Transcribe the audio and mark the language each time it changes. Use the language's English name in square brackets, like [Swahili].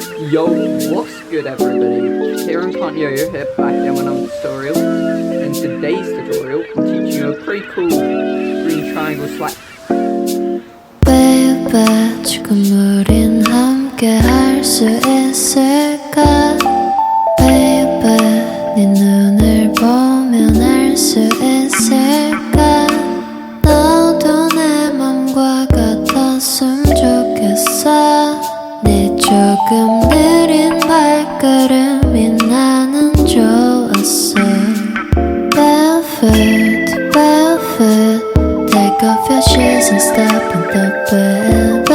[English] Yo, what's good everybody? Kieran Can't Yo-Yo here, back again with another tutorial. In today's tutorial, I'm teaching you a pretty cool green triangle slack. [Korean] Baby, 지금 우린 함께 할 수 있을까? Baby, 네 눈을 보면 알 수 있을까? 너도 내 맘과 같았으면 좋겠어. 네 조금 느린 발걸음이 나는 좋았어. [English] Barefoot, barefoot, take off your shoes and step in the bed.